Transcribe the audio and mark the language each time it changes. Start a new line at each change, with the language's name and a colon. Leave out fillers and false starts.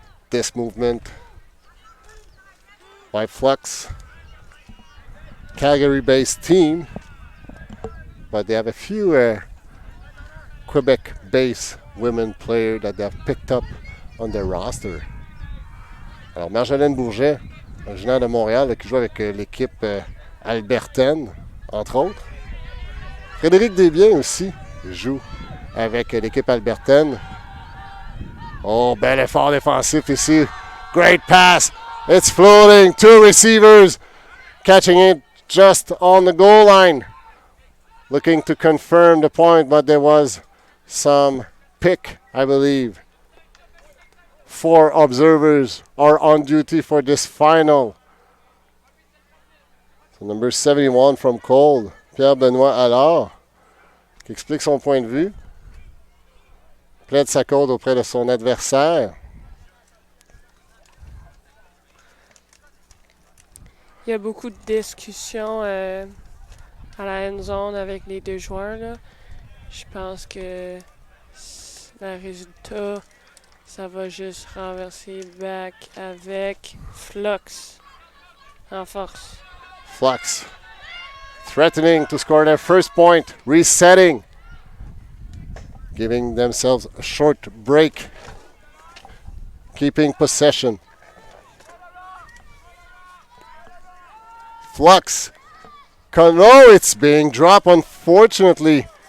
English: This movement by Flux, Calgary-based team, but they have a few Quebec-based women players that they have picked up on their roster.
French: Alors Marjolaine Bourget, originaire de Montréal, qui joue avec l'équipe albertaine, entre autres. Frédéric Desbiens aussi joue avec l'équipe albertaine. Oh, bel effort défensif ici.
English: Great pass. It's floating. Two receivers catching it just on the goal line. Looking to confirm the point, but there was some pick, I believe. 4 observers are on duty for this final. So number 71 from Qold,
French: Pierre-Benoît Allard, qui explique son point de vue. Plaide sa cause auprès de son adversaire. Il y a beaucoup de discussions à la end zone avec les deux joueurs, là. Je pense que le résultat, ça va juste renverser back avec Flux en force.
English: Flux threatening to score their first point, resetting, giving themselves a short break, keeping possession. Flux. No, it's being dropped, unfortunately.